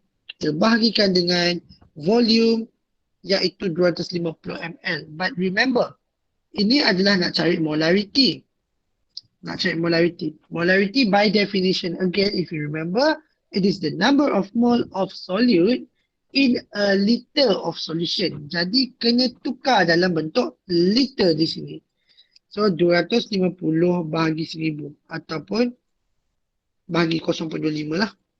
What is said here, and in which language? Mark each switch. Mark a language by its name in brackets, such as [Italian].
[Malay] Kita bahagikan dengan volume iaitu 250 ml. [English] But remember, [Malay] ini adalah nak cari molarity. [English] Molarity by definition, again, if you remember, it is the number of mole of solute in a liter of solution. [Malay] Jadi, kena tukar dalam bentuk liter di sini. So, 250 bahagi 1000 ataupun bahagi 0.25 lah.